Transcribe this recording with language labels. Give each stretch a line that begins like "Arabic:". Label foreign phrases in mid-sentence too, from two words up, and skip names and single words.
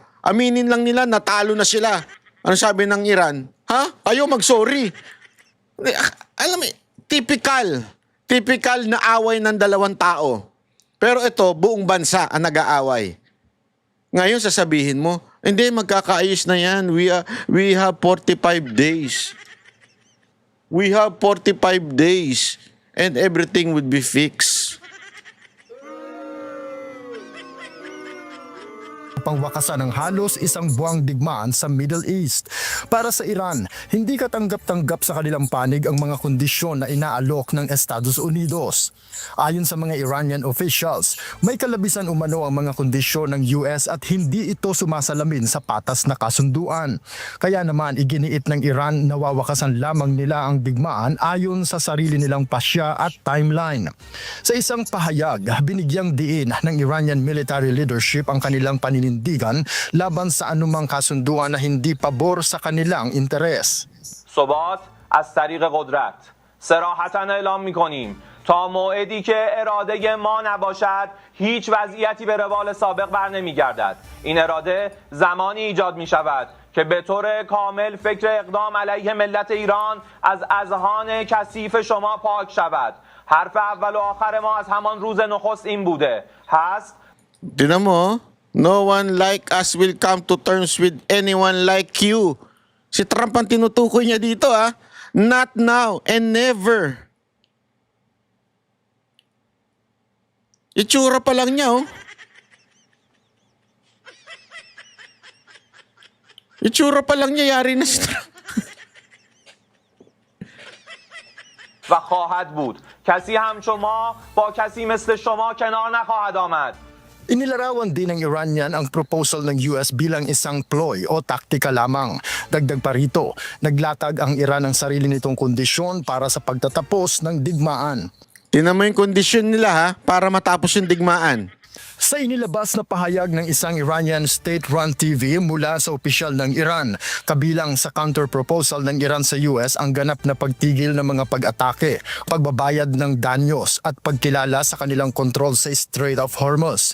Filipino: Aminin lang nila, natalo na sila. Ano sabi ng Iran? Ayaw mag-sorry. Alam mo, typical na away ng dalawang tao. Pero ito, buong bansa ang nag-aaway. Ngayon sasabihin mo, hindi, magkakaayos na yan.
English: We have 45 days. We have 45 days and everything would be fixed.
Filipino: Pangwakasan ng halos isang buwang digmaan sa Middle East. Para sa Iran, hindi katanggap-tanggap sa kanilang panig ang mga kondisyon na inaalok ng Estados Unidos. Ayon sa mga
English: Iranian officials,
Filipino: may kalabisan umano ang mga kondisyon ng US at hindi ito sumasalamin sa patas na kasunduan. Kaya naman iginiit ng Iran na wawakasan lamang nila ang digmaan ayon sa sarili nilang pasya at timeline. Sa isang pahayag, binigyang diin ng
English: Iranian military leadership
Filipino: ang kanilang paninindigan laban sa anumang kasunduan na hindi pabor sa kanilang interes.
Persian: ثبات از طریق قدرت صراحتاً اعلام می‌کنیم تا موعدی که اراده ما نباشد هیچ وضعیتی به روال سابق بر نمی‌گردد. این اراده زمانی ایجاد می‌شود که به طور کامل فکر اقدام علیه ملت ایران از اذهان کثیف شما پاک شود. حرف اول و آخر ما از همان روز نخست این بوده. هست
Filipino: Tinan mo,
English: no one like us will come to terms with anyone like you.
Filipino: Si Trump ang tinutukoy niya dito
English: Not now and never.
Filipino: Itsura pa lang niya Itsura pa lang niya, yari na si Trump.
Persian: و خواهد بود. کسی هم شما با کسی مثل شما کنار نخواهد آمد.
Filipino: Inilarawan din ng Iranian ang proposal ng US bilang isang ploy o taktika lamang. Dagdag pa rito, naglatag ang Iran ng sarili nitong kondisyon para sa pagtatapos ng digmaan. Tinan mo yung kondisyon nila para matapos yung digmaan. Sa inilabas na pahayag ng isang
English: Iranian state-run TV
Filipino: mula sa opisyal ng Iran, kabilang sa counter-proposal ng Iran sa US ang ganap na pagtigil ng mga pag-atake, pagbabayad ng danyos at pagkilala sa kanilang kontrol sa Strait of Hormuz.